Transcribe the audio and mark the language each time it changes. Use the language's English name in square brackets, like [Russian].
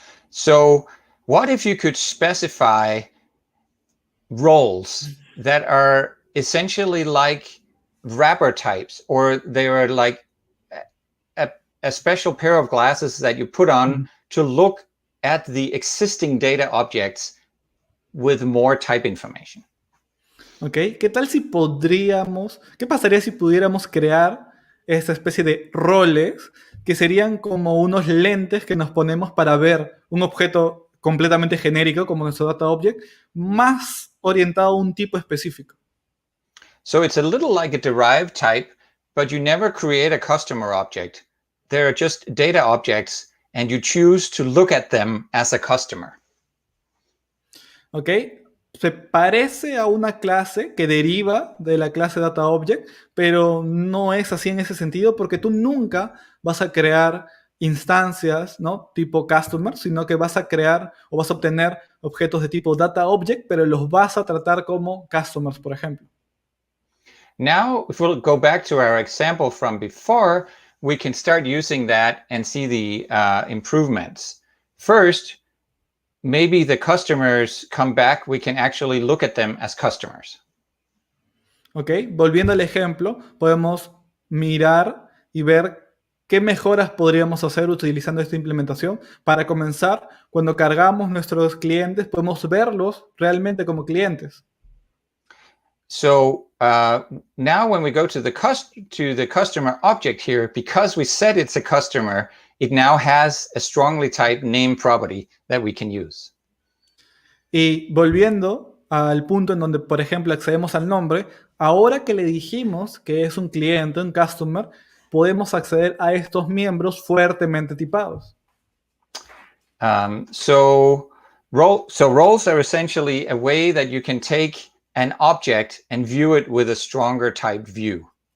[English] So what if you could specify roles that are essentially like wrapper types, or they are like a special pair of glasses that you put on to look at the existing data objects with more type information? [Spanish] Ok, ¿qué tal si qué pasaría si pudiéramos crear esta especie de roles que serían como unos lentes que nos ponemos para ver un objeto completamente genérico como nuestro data object, más orientado a un tipo específico? [English] So it's a little like a derived type, but you never create a customer object. They're just data objects, and you choose to look at them as a customer. [Spanish] ¿Ok? Se parece a una clase que deriva de la clase DataObject, pero no es así en ese sentido, porque tú nunca vas a crear instancias, ¿no?, tipo customer, sino que vas a crear o vas a obtener objetos de tipo DataObject, pero los vas a tratar como customers, por ejemplo. [English] Now, if we'll go back to our example from before, we can start using that and see the improvements. First, maybe the customers come back, we can actually look at them as customers. [Spanish] Ok, volviendo al ejemplo, podemos mirar y ver qué mejoras podríamos hacer utilizando esta implementación. Para comenzar, cuando cargamos nuestros clientes, podemos verlos realmente como clientes. [English] So now when we go to the customer object here, because we said it's a customer, it now has a strongly typed name property that we can use. [Spanish] Y volviendo al punto en donde, por ejemplo, accedemos al nombre, ahora que le dijimos que es un cliente, un customer, podemos acceder a estos miembros fuertemente tipados. [English] So roles are essentially a way that you can take an object and view it with a stronger type view.